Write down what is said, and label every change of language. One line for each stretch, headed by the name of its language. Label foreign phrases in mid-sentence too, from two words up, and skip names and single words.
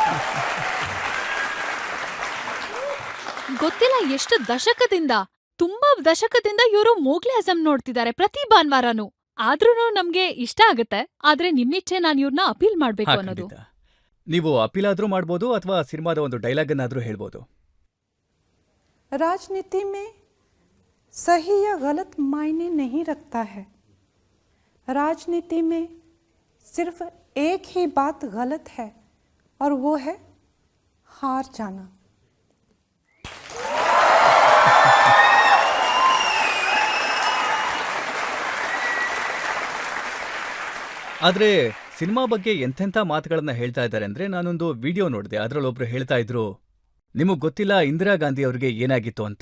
Kannada: ಗೊತ್ತಿಲ್ಲ ಎಷ್ಟು ದಶಕದಿಂದ, ತುಂಬಾ ದಶಕದಿಂದ ಇವರು ಮೋಗ್ಲೆ ಆಜಮ್ ನೋಡ್ತಿದ್ದಾರೆ ಪ್ರತಿ ಭಾನುವಾರನೂ. ಆದ್ರೂನು ನಮ್ಗೆ ಇಷ್ಟ ಆಗತ್ತೆ. ಆದ್ರೆ ನಿಮ್ಮಿಚ್ಛೆ ನಾನ್ ಇವ್ರನ್ನ ಅಪೀಲ್ ಮಾಡ್ಬೇಕು ಅನ್ನೋದು. ಖಂಡಿತ. ನೀವು ಅಪೀಲ್ ಆದ್ರೂ ಮಾಡ್ಬೋದು ಅಥವಾ ಸಿನಿಮಾದ ಒಂದು ಡೈಲಾಗ್ ಅನ್ನಾದ್ರೂ ಹೇಳ್ಬೋದು.
Hindi: राजनीति में सही या गलत मायने नहीं रखता है. राजनीति में सिर्फ एक ही बात गलत है और वो है हार जाना.
Kannada: ಆದ್ರೆ ಸಿನಿಮಾ ಬಗ್ಗೆ ಎಂತೆಂಥ ಮಾತುಗಳನ್ನ ಹೇಳ್ತಾ ಇದ್ದಾರೆ ಅಂದ್ರೆ, ನಾನೊಂದು ವಿಡಿಯೋ ನೋಡಿದೆ. ಅದರಲ್ಲೊಬ್ರು ಹೇಳ್ತಾ ಇದ್ರು, ನಿಮಗ್ ಗೊತ್ತಿಲ್ಲ ಇಂದಿರಾ ಗಾಂಧಿ ಅವ್ರಿಗೆ ಏನಾಗಿತ್ತು ಅಂತ.